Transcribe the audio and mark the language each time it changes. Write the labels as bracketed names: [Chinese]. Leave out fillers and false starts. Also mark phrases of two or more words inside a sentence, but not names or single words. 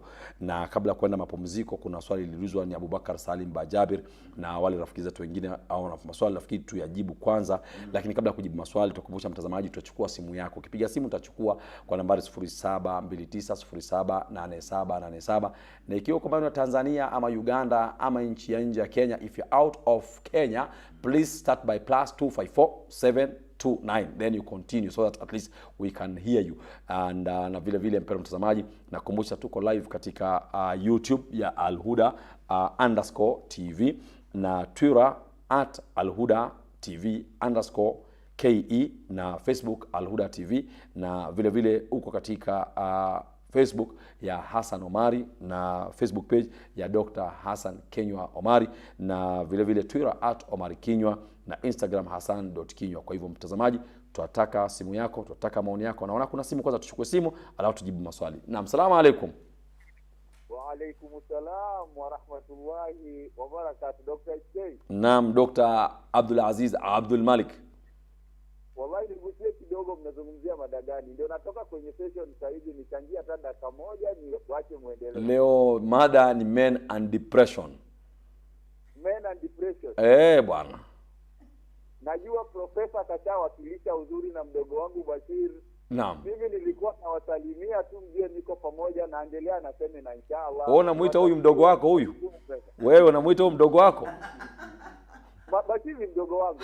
[Swahili] Na kabla kwenda mapumziko, kuna swali liliulizwa ni Abubakar Salim Bajabir na wale rafiki zetu wengine, au na maswali nafikiri tuyajibu kwanza. Lakini kabla kujibu maswali, tukumbusha mtazamaji, tutachukua simu yako. Ukipiga simu utachukua kwa nambari 0729078787, na ikiwa kwa maana Tanzania ama Uganda ama nchi ya nje ya Kenya, [English] if you're out of Kenya, please start by +254729, then you continue so that at least we can hear you. [Swahili] And na vile vile mpendwa mtazamaji, nakumbusha tuko live katika YouTube ya Al-Huda _TV na Twitter @alhuda_TV_KE na Facebook Al-Huda TV, na vile vile uko katika Facebook ya Hassan Omari na [English] Facebook page [Swahili] ya Dr. Hassan Kinyua Omari, na vile vile Twitter @Omari Kinyua na Instagram Hassan.Kinyua. Kwa hivyo mtazamaji, tunataka simu yako, tunataka maoni yako. Naona kuna simu, kwanza tuchukue simu alafu tujibu maswali. [Arabic] نعم، سلام عليكم. وعليكم السلام ورحمة الله وبركاته. [Swahili] Dr. J. Naam, Dr. Abdul Aziz Abdul Malik. Wallahi nigusie kidogo, mnazungumzia mada gani? Ndio natoka kwenye session sasa hivi, nichangia hata dakika moja ni waache muendelee. Leo mada ni [English] men and depression. Men and depression. [Swahili] Bwana. Najua profesa kashawakilisha uzuri na mdogo wangu Bashir. Naam. Mimi nilikuwa nawasalimia tu, mjue niko pamoja, naendelea na semina inshallah. Wewe unamuita huyu mdogo wako huyu? Wewe unamuita huyu mdogo wako? Bashir ni mdogo wangu.